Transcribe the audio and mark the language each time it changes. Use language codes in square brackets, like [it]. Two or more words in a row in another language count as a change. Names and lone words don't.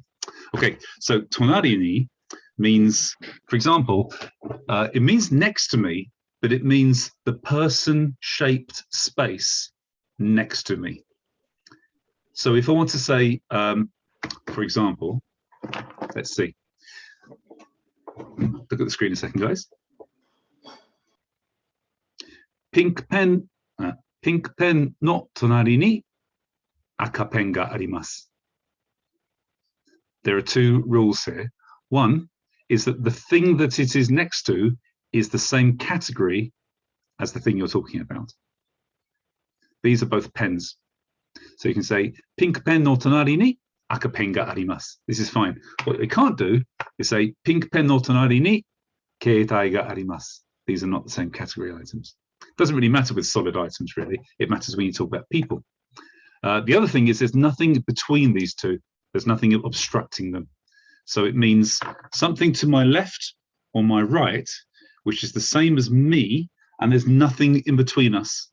[en] Okay, so [ja] 隣に [en] means, for example, it means next to me, but it means the person-shaped space next to me. So if I want to say, for example, let's see. Look at the screen a second, guys. [ja] ピンクペンの隣に赤ペンがあります. [en] There are 2 rules here. One is that the thing that it is next to is the same category as the thing you're talking about. These are both pens. So you can say, [ja] ピンクペンの隣に赤ペンがあります. [en] This is fine. What they can't do is say, [ja] ピンクペンの隣に携帯があります. [en] These are not the same category items. It doesn't really matter with solid items, really. It matters when you talk about people. The other thing is there's nothing between these 2. There's nothing obstructing them. So it means something to my left or my right, which is the same as me, and there's nothing in between us.